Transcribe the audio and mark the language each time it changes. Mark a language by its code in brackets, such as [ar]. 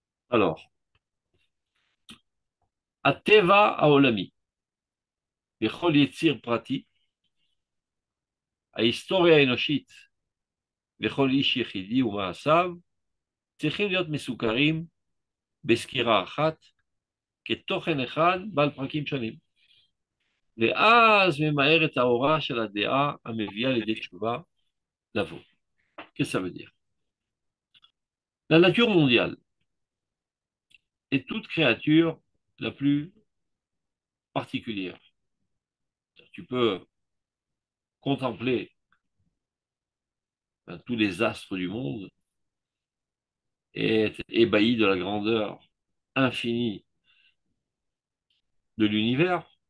[fr] Alors, [he] Ateva Aolami, Bechol Yetzir Prati, ההיסטוריה האנושית וכל איש יחידי ומעשיו צריכים להיות מסוכרים בסקירה אחת, כתוכן אחד בעל פרקים שונים. ואז ממהר את האורה של הדעה המביאה לידי תשובה לבוא. [fr] Qu'est-ce que ça veut dire? La nature mondiale est toute créature la plus particulière. Tu peux contempler tous les astres du monde et être ébahi de la grandeur infinie de l'univers.